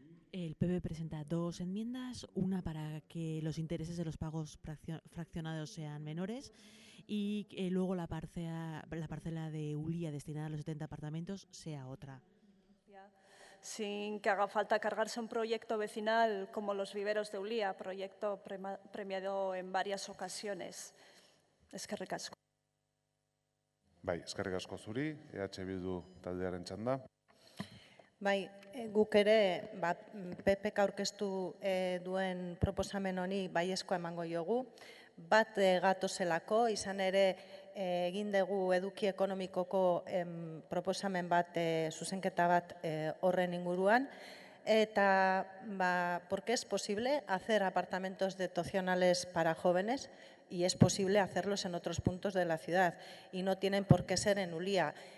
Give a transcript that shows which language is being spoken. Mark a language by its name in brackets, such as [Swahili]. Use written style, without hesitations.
[Spanish] El PP presenta 2 enmiendas, una para que los intereses de los pagos fraccionados sean menores y luego la parcela de Ulia destinada a los 70 apartamentos sea otra. Sin que haga falta cargarse un proyecto vecinal como los viveros de Ulia, proyecto premiado en varias ocasiones. [Basque] Eskerrik asko. Bai, eskerrik asko zuri, EH Bildu taldearen txanda. Bai, guk ere PPk aurkeztu duen proposamen honi baiezkoa emango diogu. bat gatozelako, izan ere egin dugu eduki ekonomikoko proposamen bat, zuzenketa bat horren inguruan, eta [Spanish] porque es posible hacer apartamentos dotacionales para jóvenes y es posible hacerlos en otros puntos de la ciudad y no tienen por qué ser en Ulia.